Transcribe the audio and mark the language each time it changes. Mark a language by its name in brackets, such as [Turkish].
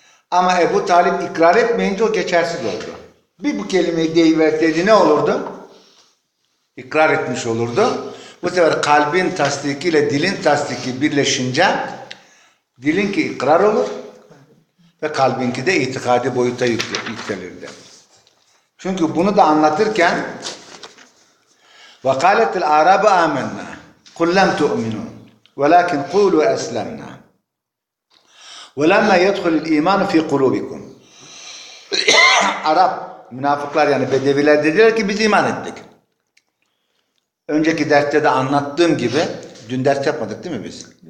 [Turkish] Ama Ebu Talip ikrar etmeyince o geçersiz oldu. Bir bu kelimeyi deyiverseydi ne olurdu? İkrar etmiş olurdu. Bu sefer kalbin tasdikiyle dilin tasdiki birleşince dilinki ikrar olur ve kalbinki de itikadi boyuta yükselirdi. Çünkü bunu da anlatırken [Arabic] وَقَالَتِ الْعَرَابُ آمَنَّا قُلْ لَمْ تُؤْمِنُوا وَلَكِنْ قُولُوا أَسْلَمْنَا وَلَمَّا يَدْخُلِ الْاِيمَانُ فِي قُلُوبِكُمْ [Turkish] Arap münafıklar yani bedeviler dediler ki biz iman ettik. Önceki derste de anlattığım gibi dün ders yapmadık değil mi biz?